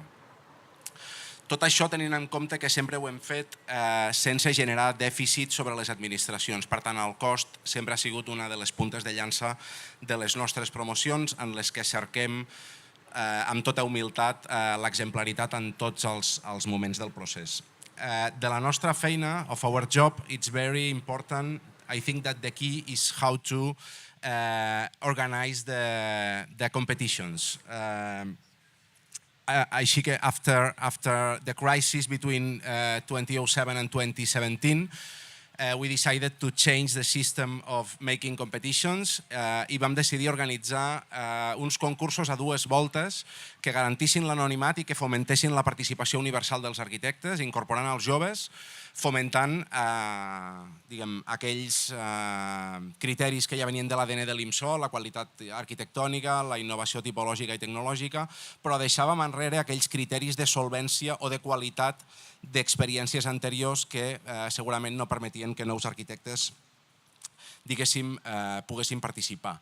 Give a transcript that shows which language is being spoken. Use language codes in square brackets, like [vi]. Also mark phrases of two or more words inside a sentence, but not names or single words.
[ca] Tot això tenint en compte que sempre ho hem fet sense generar dèficit sobre les administracions. Per tant, el cost sempre ha sigut una de les puntes de llança de les nostres promocions, en les que cerquem amb tota humilitat l'exemplaritat en tots els moments del procés. De la nostra feina, [en] of our job, it's very important. I think that the key is how to organize the competitions. [ca] Així que [en] after the crisis between 2007 and 2017, we decided to change the system of making competitions [ca] i vam decidir organitzar uns concursos a 2 voltes que garantissin l'anonimat i que fomentessin la participació universal dels arquitectes, incorporant els joves, fomentant aquells criteris que ja venien de l'ADN de l'IMSOL, la qualitat arquitectònica, la innovació tipològica i tecnològica, però deixàvem enrere aquells criteris de solvència o de qualitat d'experiències anteriors que segurament no permetien que nous arquitectes poguessin participar.